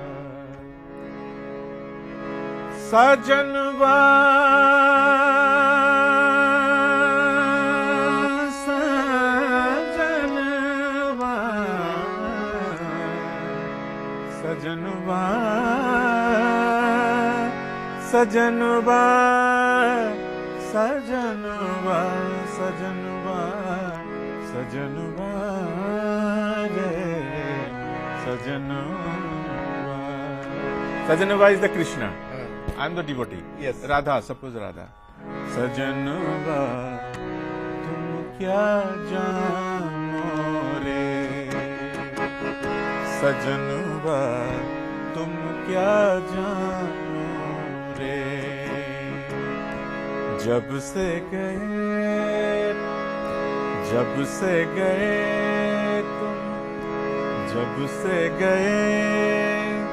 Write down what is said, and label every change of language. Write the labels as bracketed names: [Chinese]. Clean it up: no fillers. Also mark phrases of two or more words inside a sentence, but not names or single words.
[Hindi] सजनवा सजनवा सजनवा सजनवा सजनवा सजनवा सजनवा रे सजनवा सजनवा [English] is the Krishna I am the devotee Yes. [Hindi] राधा सपोज राधा सजनवा तुम क्या जानो रे सजनवा तुम क्या जानो जब से गए तुम जब से गए